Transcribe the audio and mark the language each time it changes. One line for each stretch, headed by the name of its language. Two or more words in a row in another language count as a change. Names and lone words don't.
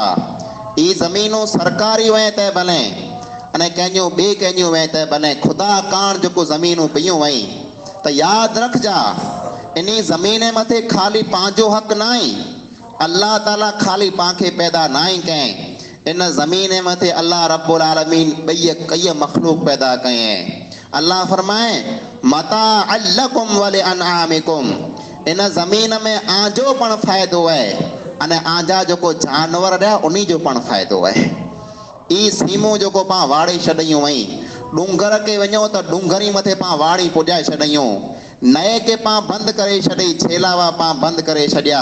Sindhi: ई ज़मीनूं सरकारी वञे त भले, अने कंहिंजूं ॿिए कंहिंजूं वञे त भले, ख़ुदा कान जेको ज़मीनूं पियूं वई त यादि रखजा, इन ज़मीन मथे ख़ाली पंहिंजो हक़ न आहे। अल्लाह ताला ख़ाली पांखे पैदा न आहे कयईं, इन ज़मीन मथे
Arabic: الله رب العالمين
Sindhi: ॿई कई मख़लूक पैदा कयईं।
Arabic: अल्लाह फरमाए, متاعا لكم ولأنعامكم,
Sindhi: इन ज़मीन में आंजो पण फ़ाइदो आहे, अने आंजा जेको जानवर रहिया उन्ही जो पण फ़ाइदो आहे। ई सीमूं जेको पां वाड़ी छॾियूं वई, डूंगर के वञो त डूंगरी मथे पां वाड़ी पुॼाए छॾियूं, नए के पां बंदि करे छॾी, छेलावा पां बंदि करे छॾिया।